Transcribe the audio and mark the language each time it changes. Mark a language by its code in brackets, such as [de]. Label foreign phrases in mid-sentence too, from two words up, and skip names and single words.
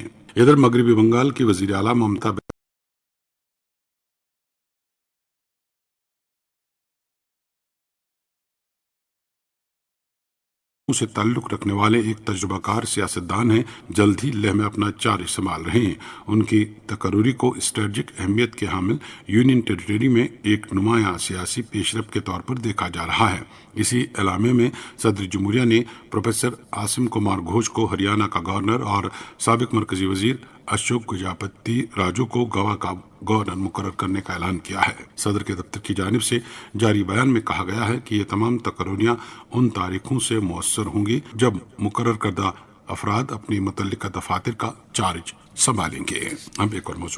[ur] ادھر مغربی بنگال کی وزیر اعلیٰ ممتا سے تعلق رکھنے والے ایک تجربہ کار سیاستدان ہیں، جلد ہی لیہ میں اپنا چارج سنبھال رہے ہیں۔ ان کی تقرری کو اسٹریٹجک اہمیت کے حامل [en] union territory [ur] میں ایک نمایاں سیاسی پیش رفت کے طور پر دیکھا جا رہا ہے۔ اسی اعلامیہ میں صدر جمہوریہ نے پروفیسر عاصم کمار گھوش کو ہریانہ کا گورنر اور سابق مرکزی وزیر اشوک گجاپتی راجو کو گوا کا گورنر مقرر کرنے کا اعلان کیا ہے۔ صدر کے دفتر کی جانب سے جاری بیان میں کہا گیا ہے کہ یہ تمام تقرریاں ان تاریخوں سے مؤثر ہوں گی جب مقرر کردہ افراد اپنی متعلقہ دفاتر کا چارج سنبھالیں گے۔ اب ایک اور موضوع۔